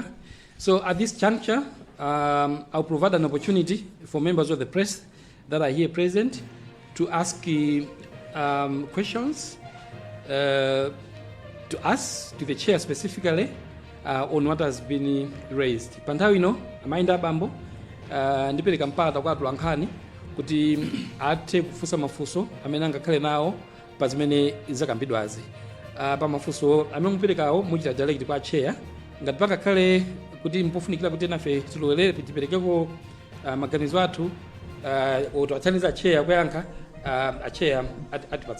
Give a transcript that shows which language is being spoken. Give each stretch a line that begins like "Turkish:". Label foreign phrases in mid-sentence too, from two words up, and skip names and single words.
English: So at this juncture, I'll provide an opportunity for members of the press that are here present to ask questions to us, to the chair specifically, on what has been raised.
Nyanja: Panthawi ino, amainda bambo, ndipereka mpata kwa atulankhani kuti athe kufunsa mafunso amene angakhale nawo pa zimene zakambidwazi. Pa mafunso amene muperekawo muchita direct kwa chair, ngati pakakhale kuti mpofunikira kuti nafe tilowelere tiperekeko maganizo athu oto atsaniza chair kuyankha, a chair atipatsa.